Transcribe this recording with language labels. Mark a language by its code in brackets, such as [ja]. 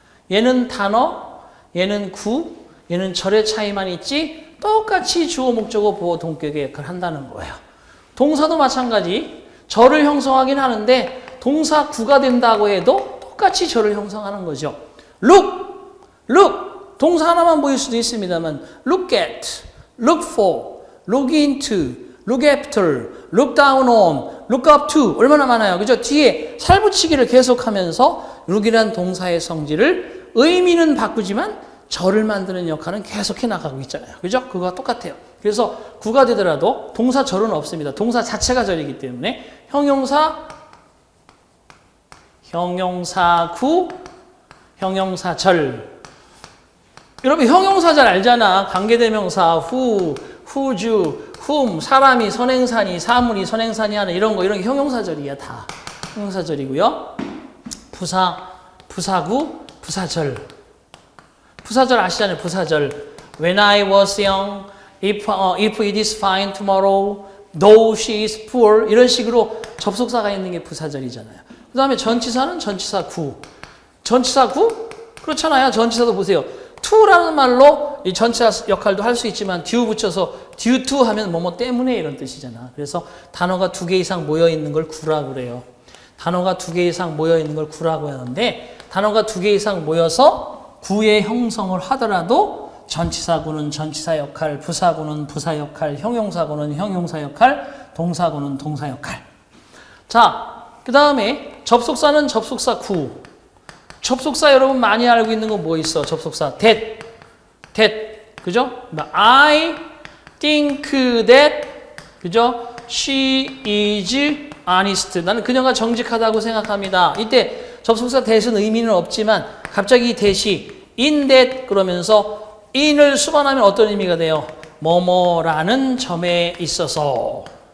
[ko] 얘는 단어, 얘는 구, 얘는 절의 차이만 있지 똑같이 주어, 목적어, 보어, 동격의 역할을 한다는 거예요. 동사도 마찬가지. 절을 형성하긴 하는데 동사 구가 된다고 해도 똑같이 절을 형성하는 거죠. [en] look. [ko] 동사 하나만 보일 수도 있습니다만 look at, look for, look into, look after, look down on, look up to 얼마나 많아요. 그죠? 뒤에 살붙이기를 계속하면서 look이란 동사의 성질을 의미는 바꾸지만 절을 만드는 역할은 계속해 나가고 있잖아요. 그죠? 그거와 똑같아요. 그래서 구가 되더라도 동사 절은 없습니다. 동사 자체가 절이기 때문에 형용사, 형용사구, 형용사절. 여러분 형용사절 알잖아. 관계대명사 who, whose, whom, 사람이 선행사니, 사물이 선행사니 하는 이런 게 형용사절이야 다. 형용사절이고요. 부사구, 부사절. 부사절 아시잖아요. 부사절. [en] When I was young, if it is fine tomorrow, though she is poor. [ko] 이런 식으로 접속사가 있는 게 부사절이잖아요. 그 다음에 전치사는 전치사구. 전치사구? 그렇잖아요. 전치사도 보세요. to라는 말로 이 전치사 역할도 할 수 있지만 due 붙여서 due to 하면 뭐뭐 때문에 이런 뜻이잖아. 그래서 단어가 2개 이상 모여 있는 걸 구라고 그래요. 단어가 2개 이상 모여 있는 걸 구라고 하는데 단어가 2개 이상 모여서 구의 형성을 하더라도 전치사구는 전치사 역할, 부사구는 부사 역할, 형용사구는 형용사 역할, 동사구는 동사 역할. 자, 그 다음에 접속사는 접속사 구. 접속사 여러분 많이 알고 있는 거 뭐 있어? 접속사 that. 그죠? [en] I think that, 그죠? She is honest. [ko] 나는 그녀가 정직하다고 생각합니다. 이때 접속사 that은 의미는 없지만 갑자기 that이 in that 그러면서 in을 수반하면 어떤 의미가 돼요? 뭐뭐라는 점에 있어서.